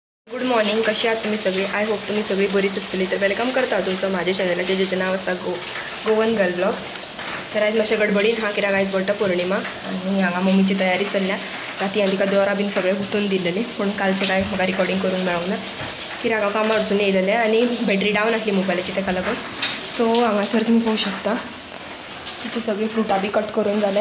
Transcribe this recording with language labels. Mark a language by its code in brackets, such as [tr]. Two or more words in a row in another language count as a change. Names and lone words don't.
[en] good morning. [mr] कशी आहात तुम्ही सगळे? [en] I hope [kok] तुम्ही सगळी बरीच असतली. तर वेलकम करता तुमचं माझ्या चॅनलाचे जेचं नाव आसा गोवन गर्ल ब्लॉग्स. तर आज मातशें गडबडीन कित्याक आयज वटपौर्णिमा आनी हांगा मम्मीची तयारी चल्ल्या. राती हांवें तिका दोरा बीन सगळें गुंथून दिलेली, पूण कालचें काय म्हाका रिकॉर्डिंग करूंक मेळोंक ना कित्याक हांव कामार वचून येयलेलें आनी [en] battery down [kok] आसली मोबायलाची, ताका लागून. सो हांगासर तुमी पळोवंक शकता तिची सगळी फ्रुटां बी कट करून जालें.